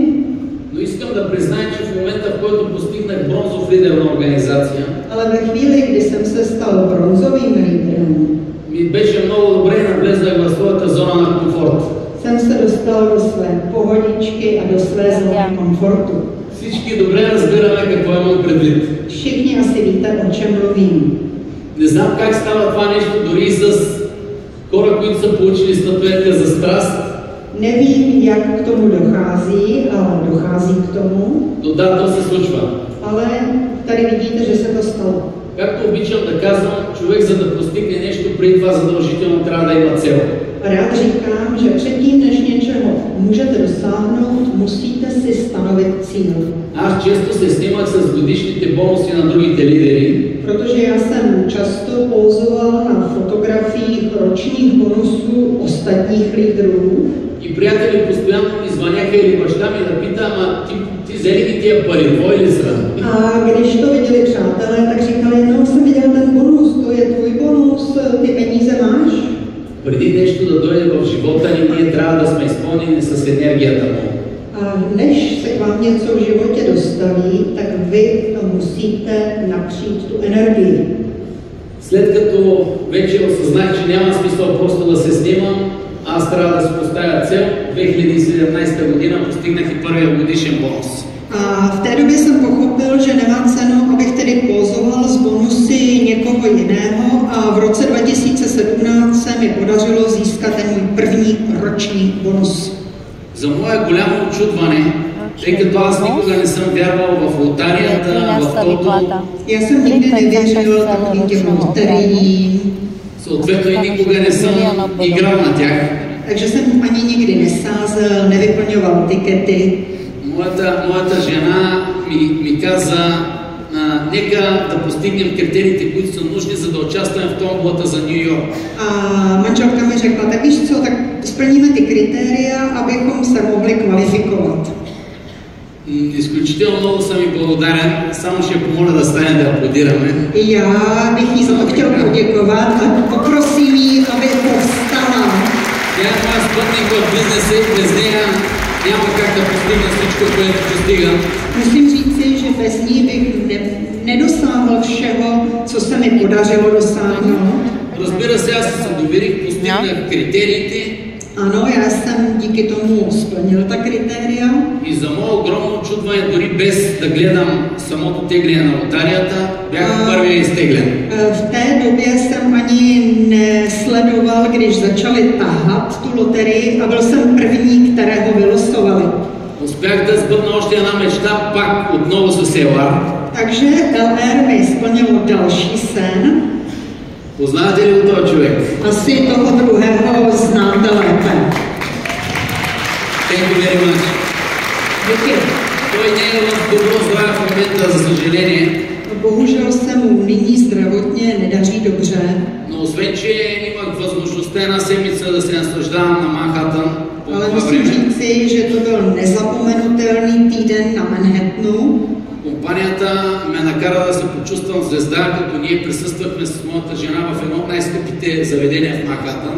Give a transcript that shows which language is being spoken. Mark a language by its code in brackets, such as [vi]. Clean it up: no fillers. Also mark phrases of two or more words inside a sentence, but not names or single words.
[bg] Но искам да призная, че в момента, в който постигнах бронзов лидер на организация, [cs] Ale ve chvíli, kdy jsem se stal bronzovým lídrem, [bg] ми беше много добре и навлезнах в своята зона на комфорт. [cs] jsem se dostal do své pohodičky a do své zóny komfortu. [bg] Всички добре разбираме какво имам предвид. [cs] Všichni asi víte, o čem mluvím. [bg] Не знам как става това нещо дори и с хора, които са получили статуетка за страст. [cs] Nevím, jak k tomu dochází, ale dochází k tomu. [bg] Но да, то се случва. [cs] Ale tady vidíte, že se to stalo. [bg] Както обичам да казвам, човек за да постигне нещо преди това задължително трябва да има цел. [cs] Rád říkám, že předtím, než něčeho můžete dosáhnout, musíte si stanovit cíl. [bg] Аз често се снимах с годишните бонуси на другите лидери. [cs] Protože já jsem často pouzoval na fotografiích ročních bonusů ostatních lídrů. [bg] И приятели постоянно ми звъняха или баща ми да пита, ама ти взели ги тия пари, твой ли са? [cs] A když to viděli přátelé, tak říkali, no jsem viděl ten bonus, to je tvůj bonus, ty peníze máš? [bg] Преди нещо да дойде в живота ни, ние трябва да сме изпълнени с енергията му. [cs] A než se k vám něco v životě dostaví, tak vy to musíte napřít tu energii. [bg] След като вече осъзнах, че няма смисъл просто да се снимам, аз трябва да си поставя цел. 2017 година постигнах и първия годишен бонус. [cs] A v té době jsem pochopil, že nemá cenu, abych tedy pozoval z bonusy někoho jiného a v roce 2017 se mi podařilo získat ten můj první roční bonus. [bg] За мое голямо очудване, тъй като аз никога не съм вярвал в лотарията, в тото, [cs] Já jsem nikdy nevěřil takovým těm loteriím. [bg] съответно и никога не съм играл на тях. [cs] Takže jsem ani nikdy nesázel, nevyplňoval tikety. [bg] Моята жена ми каза, нека да постигнем критериите, които са нужни, за да участваме в томболата за Нью Йорк. [cs] A manželka mi řekla, tak víš co, tak splníme ty kritéria, abychom se mohli kvalifikovat. [bg] Изключително много съм и благодарен, само ще помоля да стане да аплодираме. [cs] I já bych jí za to chtěl poděkovat a poprosím jí, aby povstala. [bg] Тя е моя спътник в бизнеса и без нея няма как да постигна всичко, което постигам. [cs] Musím říci, že bez ní bych nedosáhl všeho, co se mi podařilo dosáhnout. [bg] Разбира се, аз се доверих, постигнах критериите. [cs] Ano, já jsem díky tomu splnil ta kritéria. [bg] И за мое огромно очудване, дори без да гледам самото тегляне на лотарията, бях първия изтеглен. [cs] V té době jsem ani nesledoval, když začali tahat tu loterii a byl jsem první, kterého vylosovali. [bg] Успях да сбъдна още една мечта, пак отново с Елар. [cs] Takže LR mi splnilo další sen. [bg] Познавате ли го този човек? [cs] Asi toho druhého znáte lépe. [en] Thank you very much. [cs] Děkuji. [bg] Той не е в добро здраве в момента, за съжаление. [cs] Bohužel se mu nyní zdravotně nedaří dobře. [bg] Но освен, че имах възможността една седмица да се наслаждавам на Манхатън по [cs] Ale [bg] това [cs] musím [bg] време. [cs] říci, že to byl nezapomenutelný týden na Manhattanu. [bg] компанията ме накара да се почувствам звезда, като ние присъствахме с моята жена в едно от най-скъпите заведения в Манхатън.